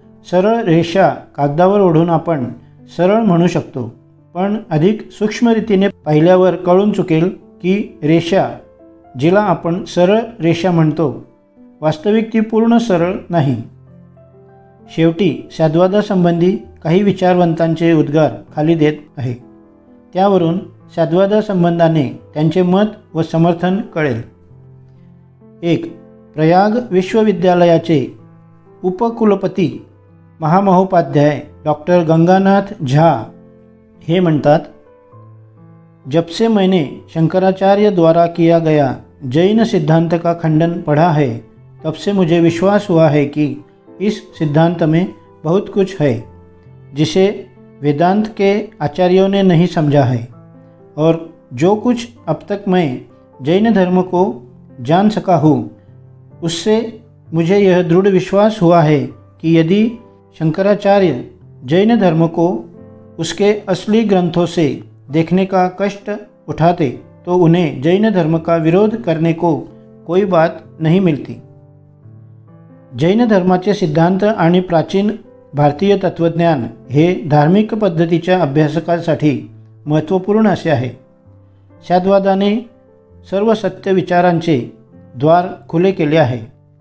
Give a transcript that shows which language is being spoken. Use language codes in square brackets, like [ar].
[mr] सरळ रेषा कागदावर ओढून आपण सरळ म्हणू शकतो, पण अधिक सूक्ष्म रीतीने पाहिल्यावर कळून चुकेल की रेषा जिला आपण सरळ रेषा म्हणतो वास्तविक ती पूर्ण सरळ नाही. शेवटी साधुवादासंबंधी काही विचारवंतांचे उद्गार खाली देत आहे. त्यावरून साधुवादासंबंधाने त्यांचे मत व समर्थन कळेल. 1. प्रयाग विश्वविद्यालयाचे उपकुलपती महामहोपाध्याय डॉक्टर गंगानाथ झा हे म्हणतात, [hi] जब से मैंने शंकराचार्य द्वारा किया गया जैन सिद्धांत का खंडन पढ़ा है, तब से मुझे विश्वास हुआ है कि इस सिद्धांत में बहुत कुछ है जिसे वेदांत के आचार्यों ने नहीं समझा है, और जो कुछ अब तक मैं जैन धर्म को जान सका हूँ उससे मुझे यह दृढ़ विश्वास हुआ है कि यदि शंकराचार्य जैन धर्म को उसके असली ग्रंथों से देखने का कष्ट उठाते तो उन्हें जैन धर्म का विरोध करने को कोई बात नहीं मिलती. [mr] जैन धर्माचे सिद्धांत आणि प्राचीन भारतीय तत्त्वज्ञान हे धार्मिक पद्धतीच्या अभ्यासकासाठी महत्त्वपूर्ण असे आहे. साधुवादाने सर्व सत्य विचारांचे द्वार खुले केले आहे.